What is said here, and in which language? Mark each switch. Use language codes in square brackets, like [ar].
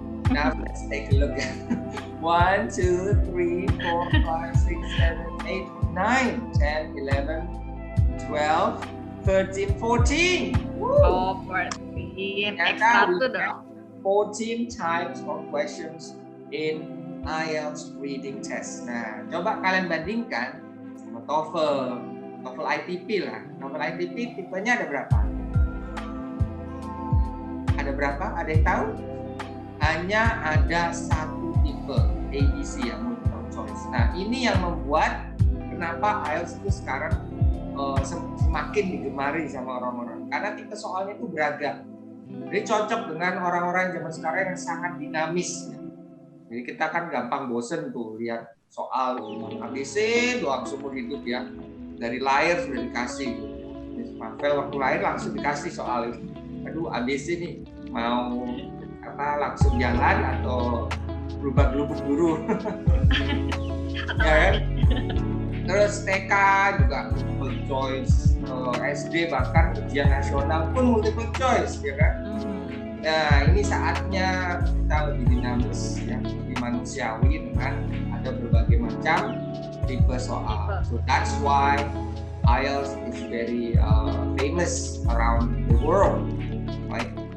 [en] Now let's take a look. 1, 2, 3, 4, 5, 6, 7, 8, 9, 10, 11, 12, 13, 14. Woo! Oh, 14. Extra we [id] tuh [en] have [id] dong. [en] 14 types of questions in IELTS reading test. [id] Nah, coba kalian bandingkan sama TOEFL ITP lah. TOEFL ITP tipenya ada berapa? Ada berapa? Ada yang tahu? Hanya ada satu tipe, ABC ya, multiple choice. Nah, ini yang membuat kenapa IELTS itu sekarang semakin digemari sama orang-orang. Karena tipe soalnya itu beragam. Jadi cocok dengan orang-orang zaman sekarang yang sangat dinamis. Jadi kita kan gampang bosen tuh lihat soal ABC doang seumur hidup ya. Dari lahir sudah dikasih. Miss Marvel waktu lahir langsung dikasih soal itu. Aduh, ABC nih mau langsung jalan atau berubah-ubah dulu. Ya kan? Terus TK juga multiple choice, SD bahkan ujian nasional pun multiple choice, ya kan? Nah, ini saatnya kita lebih dinamis, ya, lebih manusiawi dengan ada berbagai macam tipe soal. [en] So that's why IELTS is very famous around the world, right?